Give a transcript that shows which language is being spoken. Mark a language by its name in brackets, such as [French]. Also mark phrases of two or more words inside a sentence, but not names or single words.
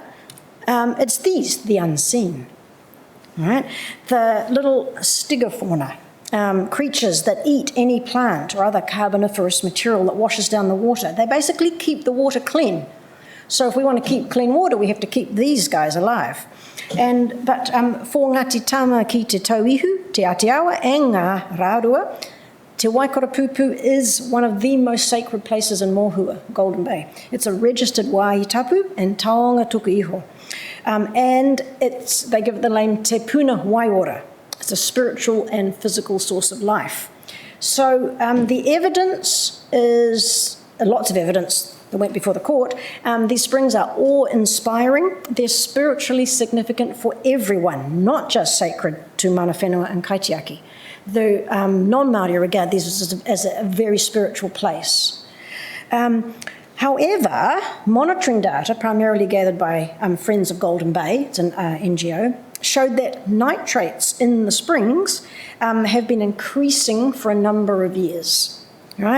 [English] It's the unseen. Right? The little stygofauna, creatures that eat any plant or other carboniferous material that washes down the water, they basically keep the water clean. So if we want to keep clean water, we have to keep these guys alive. But for Ngāti Tama ki te tauihu, te Aotearoa, and ngā rārua, te Waikoropupū is one of the most sacred places in Mōhua, Golden Bay. It's a registered [Māori] wāhi tapu [English] and [Māori] taonga tuku iho. [English] And they give it the name Te Puna Waiora. It's a spiritual and physical source of life. So the evidence is, lots of evidence that went before the court. These springs are awe-inspiring. They're spiritually significant for everyone, not just sacred to [Māori] mana whenua [English] and kaitiaki. Though non-Māori regard these as a very spiritual place. However, monitoring data, primarily gathered by Friends of Golden Bay, it's an NGO, showed that nitrates in the springs have been increasing for a number of years, right?